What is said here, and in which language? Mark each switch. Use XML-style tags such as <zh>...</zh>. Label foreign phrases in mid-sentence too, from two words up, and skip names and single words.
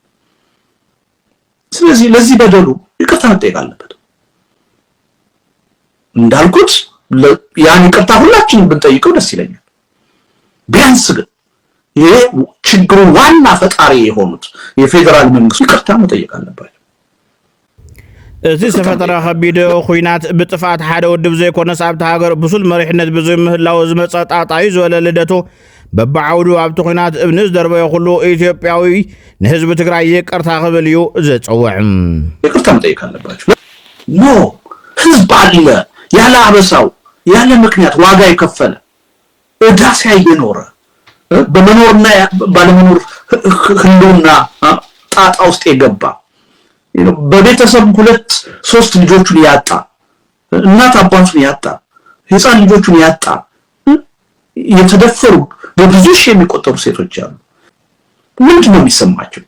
<am>ስለዚህ ለዚህ በደሉ ይቅርታ መጠየቅ አለበት። እንዳልኩት ያን ይቅርታ ሁላችንም ብንጠይቀው ደስ ይለኛል። ቢያንስ ግን ይሄ ችግሩ ዋና ፈጣሪ የሆኑት የፌደራል መንግስቱ ይቅርታ መጠየቅ አለባቸው።</am> <ti>እዚ ዝተፈጠረ ከቢድ ኩናት ብጥፋት ሓደ ወድብ ዘይኮነስ ኣብቲ ሃገር ብሱል መሪሕነት ብዘይምህላው ዝመፀ ጣጣዩ ዝበለ ልደቱ በብዓውዱ ኣብቲ ኩናት እብኒ ዝደርበየ ኩሉ ኢትዮጵያዊ ንህዝቢ ትግራይ ይቅርታ ክብል እዩ ዘፀውዕ።</ti> <am>ይቅርታ መጠየቅ አለባቸው። ኖ ህዝብ አለ ያለ አበሳው ያለ ምክንያት ዋጋ የከፈለ ዕዳ ሲያየኖረ በመኖርና ባለመኖር ህልውና ጣጣ ውስጥ የገባ በቤተሰብ 2-3 ልጆቹን ያጣ እናት አባቱን ያጣ ህፃን ልጆቹን ያጣ የተደፈሩ በብዙ ሺህ የሚቆጠሩ ሴቶች አሉ። ምንድነው የሚሰማቸው?</am>